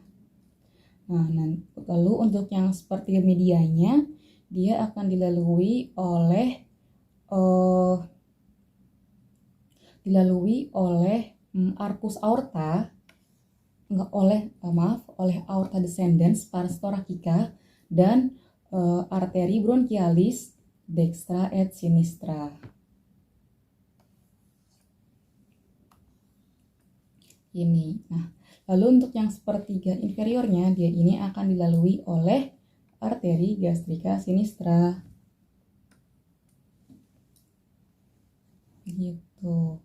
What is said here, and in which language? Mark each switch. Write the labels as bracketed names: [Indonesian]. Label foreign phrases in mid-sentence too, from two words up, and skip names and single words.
[Indonesian] Nah, lalu untuk yang sepertiga medianya dia akan dilalui oleh [Latin] arcus aorta, [Indonesian] oleh [Latin] aorta descendens pars thoracica [Indonesian] dan arteri [Latin] bronchialis dextra et sinistra. [Indonesian] Ini. Nah, lalu untuk yang sepertiga inferiornya dia ini akan dilalui oleh arteri [Latin] gastrica sinistra. [Indonesian] Gitu.